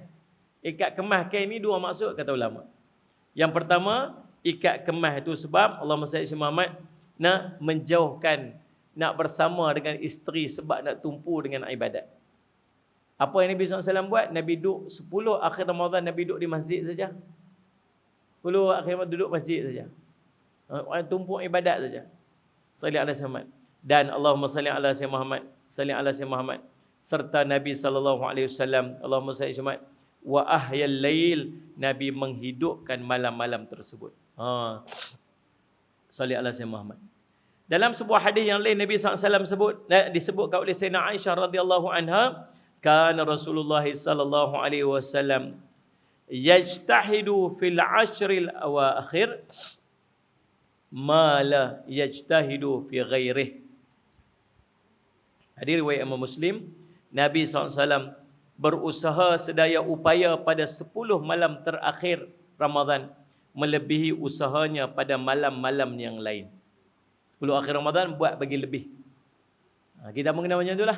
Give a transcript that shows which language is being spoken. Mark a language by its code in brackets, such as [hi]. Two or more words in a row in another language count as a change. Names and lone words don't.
[ms] Ikat kemah kain ni 2 maksud kata ulama. Yang pertama, ikat kemah itu sebab [ar] اللهم صل محمد [ms] nak menjauhkan nak bersama dengan isteri sebab nak tumpu dengan ibadat. Apa yang Nabi SAW buat? Nabi duduk 10 akhir Ramadan, Nabi duduk di masjid saja. 10 akhir Ramadan duduk masjid saja. Orang tumpuk ibadat saja. [ar] صل على محمد. Dan اللهم صل على سيدنا محمد. صل على سيدنا محمد. [ms] Serta Nabi SAW, [ar] اللهم صل على محمد. وأحيا الليل. [ms] Nabi menghidupkan malam-malam tersebut. [ar] صل على سيدنا محمد. [ms] Dalam sebuah hadis yang lain Nabi SAW disebutkan oleh [ar] Sayyidina Aisyah رضي الله عنها, كان رسول الله صلى الله عليه وسلم يجتهد في العشر الأواخر ما لا يجتهد في غيره. [ms] Hadis riwayat Imam Muslim, Nabi SAW berusaha sedaya upaya pada 10 malam terakhir Ramadan melebihi usahanya pada malam-malam yang lain. 10 akhir Ramadan buat bagi lebih. Kita mengenal macam itulah.